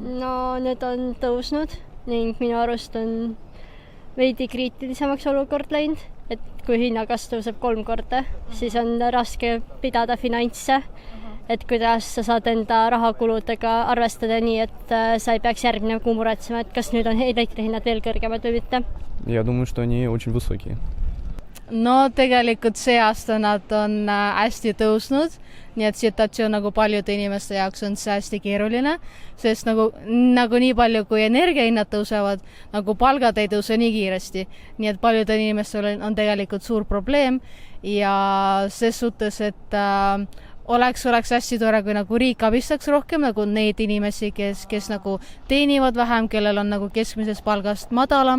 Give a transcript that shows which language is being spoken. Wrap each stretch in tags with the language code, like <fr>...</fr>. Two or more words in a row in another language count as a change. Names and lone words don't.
<et>No need on tõusnud ning minu arust on veidi kriitilisemaks olukord läinud, et kui hinnakasv tõuseb 3 korda, siis on raske pidada finantse, et kuidas sa saad enda rahakuludega arvestada nii, et sa ei peaks järgmine kuu muretsema, et kas nüüd on elektrihinnad veel kõrgemad või mitte.</et> <ru>Я думаю, что они очень высокие.</ru> <et>No tegelikult see aasta nad on hästi tõusnud, nii et situatsioon nagu paljude inimeste jaoks on see hästi keeruline, sest nagu nii palju, kui energiahinnad tõusevad, nagu palgad ei tõuse nii kiiresti. Nii et paljudel inimestel on tegelikult suur probleem ja ses suhtes, et oleks hästi tore, kui nagu riik abistaks rohkem nagu neid inimesi, kes nagu teenivad vähem, kellel on nagu keskmisest palgast madalam.</et>